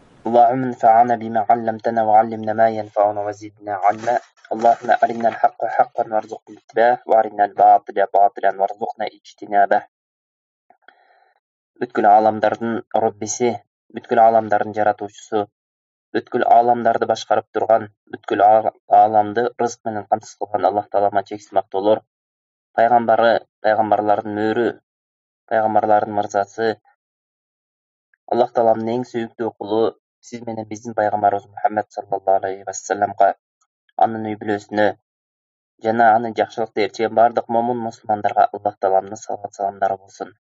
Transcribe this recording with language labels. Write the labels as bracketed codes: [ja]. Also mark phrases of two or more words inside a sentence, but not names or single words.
[ar] اللهم انفعنا بما علمتنا وعلمنا ما ينفعنا وزدنا علما. اللهم أرنا الحق حقا وارزقنا اتباعه وأرنا الباطل باطلا وارزقنا اجتنابه. [ky] Бүткүл аламдардын Роббиси, бүткүл аламдардын жаратуучусу, бүткүл аламдарды башкарып турган, бүткүл аламды рызык менен камсыз кылган Аллах Таалама чексиз мактоолор. Пайгамбары, пайгамбарлардын мөрү, пайгамбарлардын мырзасы, Аллах Тааламдын эң сүйүктүү кулу, сиз менен биздин пайгамбарыбыз Мухаммад [ar] صلى الله عليه [ky] вассаламга, анын үй бүлөсүнө жана аны жакшылыкты ээрчиген бардык момун мусулмандарга Аллах Тааламдын салават саламдары болсун.